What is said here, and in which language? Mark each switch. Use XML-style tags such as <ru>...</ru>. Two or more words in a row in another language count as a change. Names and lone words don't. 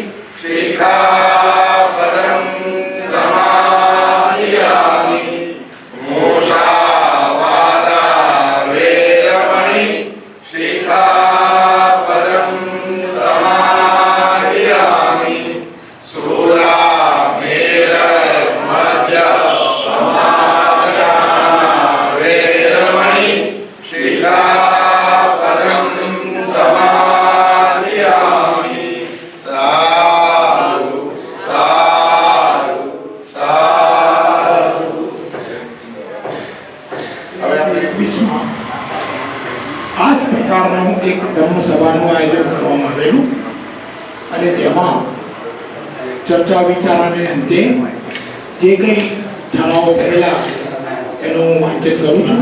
<pi>शिखापदं समाधियामि शिखापदं समाधियामि वेरमणि शिखापदं समाधियामि. साधु साधु साधु.</pi> <gu>આ જ પ્રકારનું એક ધર્મ સભાનું આયોજન કરવામાં આવેલું અને તેમાં ચર્ચા વિચારણાને અંતે જે કંઈ ઠરાવો થયેલા એનું હું વાંચન કરું છું.</gu>